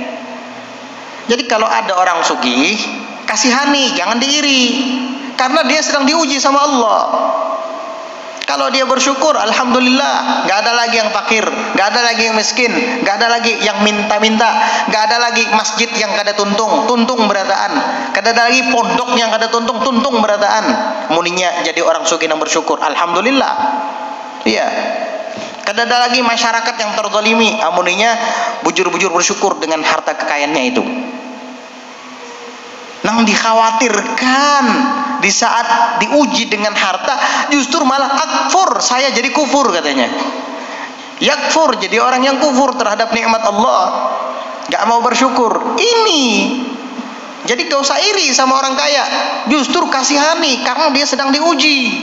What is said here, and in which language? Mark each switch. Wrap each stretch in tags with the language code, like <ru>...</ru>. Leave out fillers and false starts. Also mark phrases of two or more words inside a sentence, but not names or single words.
<id>Jadi kalau ada orang sugih, kasihani, jangan diiri, karena dia sedang diuji sama Allah. Kalau dia bersyukur, alhamdulillah, nggak ada lagi yang fakir, nggak ada lagi yang miskin, nggak ada lagi yang minta-minta, nggak ada lagi masjid yang</id> <bjn>kada tuntung berataan, kada ada lagi</bjn> <id>pondok yang</id> <bjn>kada tuntung berataan.</bjn> <id>Muninya jadi orang sugih yang bersyukur, alhamdulillah. Iya. Kada ada lagi masyarakat yang terzalimi, amuninya bujur-bujur bersyukur dengan harta kekayaannya itu. Nang dikhawatirkan di saat diuji dengan harta, justru malah akfur, saya jadi kufur katanya. Yakfur, jadi orang yang kufur terhadap nikmat Allah, gak mau bersyukur. Ini jadi gak usah iri sama orang kaya, justru kasihani karena dia sedang diuji.</id>